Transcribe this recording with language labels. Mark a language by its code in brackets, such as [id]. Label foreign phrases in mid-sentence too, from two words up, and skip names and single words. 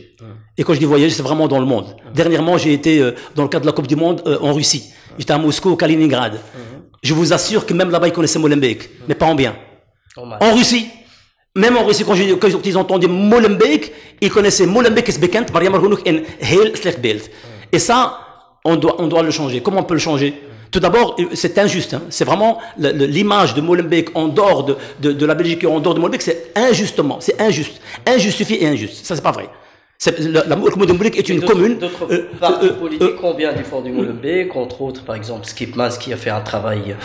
[fr] Et quand je dis voyager, c'est vraiment dans le monde. Dernièrement, j'ai été dans le cadre de la Coupe du Monde en Russie. J'étais à Moscou, au Kaliningrad. Je vous assure que même là-bas, ils connaissaient Molenbeek, mais pas en bien. En Russie, même en Russie, quand ils entendaient Molenbeek, ils connaissaient Molenbeek [nl] es bekannt, Mariam Argonouk en heel slecht beeld. [fr] Et ça, on doit le changer. Comment on peut le changer? Tout d'abord, c'est injuste. Hein. C'est vraiment l'image de Molenbeek en dehors de la Belgique et en dehors de Molenbeek, c'est injustement, c'est injuste. Injustifié et injuste. Ça, c'est pas vrai. La Molenbeek est une commune. D'autres partis politiques ont bien défendu Molenbeek, entre autres, par exemple, Skipmans qui a fait un travail.